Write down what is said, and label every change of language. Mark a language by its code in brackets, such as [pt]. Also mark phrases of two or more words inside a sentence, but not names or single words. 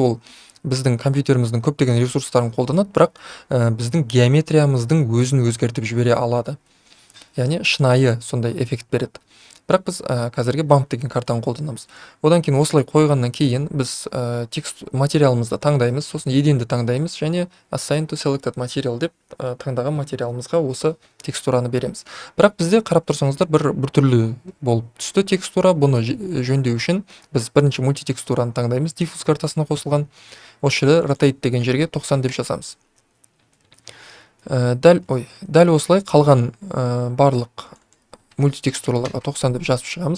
[kk] Ол біздің компьютеріміздің көптеген ресурстарын қолданады, бірақ біздің геометриямыздың өзін өзгертіп жібере алады. Яғни шынайы сондай эффект береді. Бірақ біз қазірге bump деген картаны қолданамыз. Одан кейін осылай қойғаннан кейін біз текст материалымызды таңдаймыз, сосын еденді таңдаймыз, және [en] assign to selected material [kk] деп таңдаған материалымызға осы текстураны береміз. Бірақ бізде қарап тұрсаңыздар бір түрлі болып түсті текстура. Бұны жөндеу үшін біз бірінші мультитекстураны таңдаймыз, diffuse картасына қосылған. Осы жерде rotate деген жерге 90 деп жазамыз. Дәл осылай қалған барлық мультитекстураларға 90 деп жазып шығамыз.